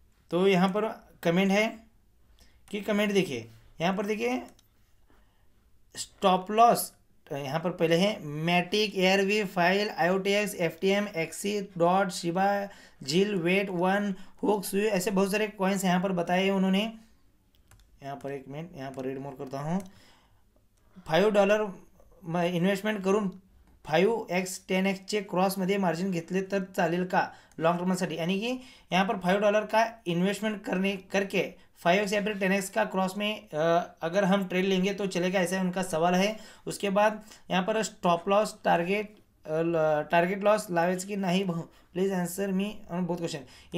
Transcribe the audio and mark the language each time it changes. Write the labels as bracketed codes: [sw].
[hi] तो यहाँ पर कमेंट है कि कमेंट देखिए, यहाँ पर देखिए स्टॉप लॉस यहाँ पर पहले है मैटिक, एयरवी, file, आईओटीएक्स, FTM, XC, dot, Shiba, झील, वेट, वन, हुक, सुई, ऐसे बहुत सारे कॉइन्स यहाँ पर बताए उन्होंने। यहाँ पर एक मिनट, यहाँ पर रीड मोर करता हूँ। [mr] $5 इन्व्हेस्टमेंट करून 5x 10x चे क्रॉसमध्ये मार्जिन घेतले तर चालेल का लॉन्ग टर्मसाठी? [hi] यानी कि यहाँ पर $5 का इन्वेस्टमेंट करके 5x या फिर 10x का क्रॉस में अगर हम ट्रेड लेंगे तो चलेगा, ऐसा उनका सवाल है। उसके बाद यहाँ पर स्टॉप लॉस, टारगेट लॉस [mr] लावायचं की नाही भाऊ, [en] please answer me [hi] बहुत क्वेश्चन।